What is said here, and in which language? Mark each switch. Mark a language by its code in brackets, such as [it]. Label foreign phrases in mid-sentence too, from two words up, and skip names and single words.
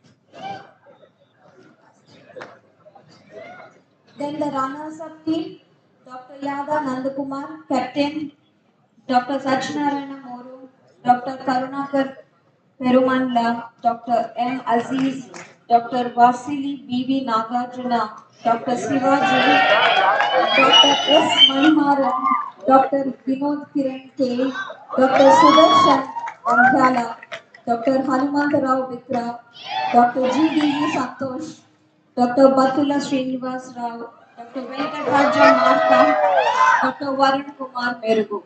[en] Then the runners up team Dr. Yada Nandakumar, Captain, Dr. Sachinarayana Moru, Dr. Karunakar Perumanla, Dr. M. Aziz, Dr. Vasili B.V. Nagarjuna, Dr. Sivaji, Dr. S. Manimaran, Dr. Vinod Kiran K, Dr. Sudarshan Vanthala, Dr. Hanumantarao Vikra, Dr. G.D.V. Santosh, Dr. Batula Srinivas Rao, Dr. Venkataraja Martha, Dr. Varun Kumar Merugu.